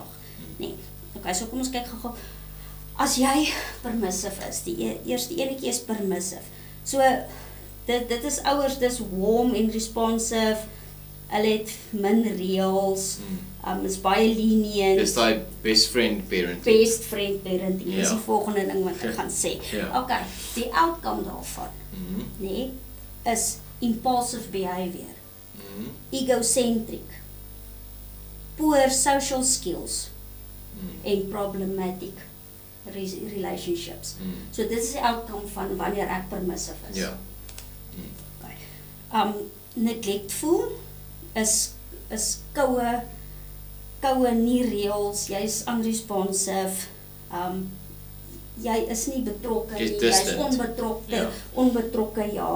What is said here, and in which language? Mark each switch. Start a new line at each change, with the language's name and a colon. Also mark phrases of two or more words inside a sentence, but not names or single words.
Afrikaans: Nee. Okay, so kom ons kyk gou-gou. As jy permissive is, die eerste enetjie is permissive. So dit is ouers, dis warm en responsive. Hulle het min reëls. Is baie lenient. Dis daai
English: best friend parenting. Best friend parenting.
Afrikaans: Dis die volgende ding wat ek gaan sê. Okay, die outcome daarvan, nee, is
English: impulsive behavior. Egocentric. Poor social skills. En problematic relationships.
Afrikaans: So dit is die outcome van wanneer ek permissive is. Ja. Okay. Neglectful is koue nie reëls, jy's unresponsive, jy is nie betrokke nie, jy's onbetrokke, ja.